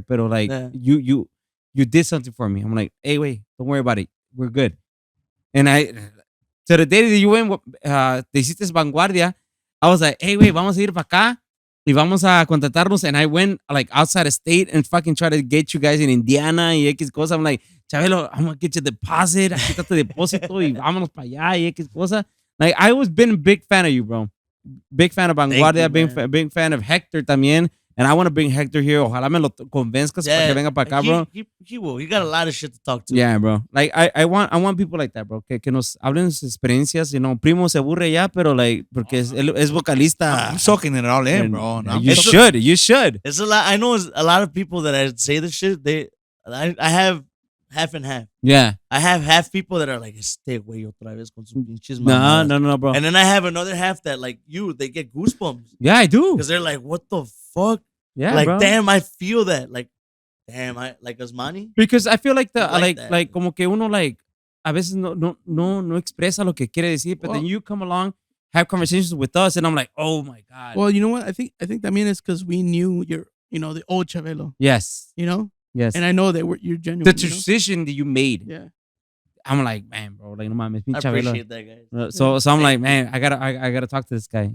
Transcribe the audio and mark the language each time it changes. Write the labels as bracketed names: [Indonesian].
[English] But, like, you did something for me. I'm like, hey, wait, don't worry about it. We're good. And to the day that you went, [Spanish] te hiciste vanguardia, [English] I was like, hey, wait, [Spanish] vamos a ir para acá y vamos a contratarnos. [English] And I went, like, outside of state and fucking try to get you guys in Indiana [Spanish] y X cosa. [English] I'm like, Chabelo, I'm going to get you a deposit. [Spanish] Aquí está tu depósito y vámonos para allá y X cosa. [English] Like, I was been a big fan of you, bro. Big fan of Vanguardia, big fan of Hector también. And I want to bring Hector here. [Spanish] Ojalá me lo convenzcas para que venga para acá, bro. [English] He will. He got a lot of shit to talk to. Yeah, bro. Like, I want people like that, bro. [Spanish] Que nos hablen sus experiencias. [English] You know, [Spanish] Primo se aburre ya, pero, like, porque es vocalista. [English] I'm soaking it all in, bro. No, you should. It's a lot. I know a lot of people that I say this shit. I have half and half. Yeah. I have half people that are like, stay away [Spanish] otra vez con sus pinches [English] No, [Spanish] mamadas. [English] no, bro. And then I have another half that like they get goosebumps. Yeah, I do. Because they're like, what the fuck? Yeah, like, bro. damn, I feel that. Like, damn, I like Osmani. Because I feel like Like [Spanish] como que uno [English] like [Spanish] a veces no expresa lo que quiere decir, [English] but Well- then you come along, have conversations with us, and I'm like, oh my god. Well, you know what? I think that mean it's because we knew the old Chabelo, Yes. Yes. and I know that you're genuine. The transition that you made. Yeah. I'm like, man, bro, like [Spanish] no mames, [English] I [Spanish] pinche Chabelo. [English] appreciate that, guys. So I'm like, man, I gotta talk to this guy.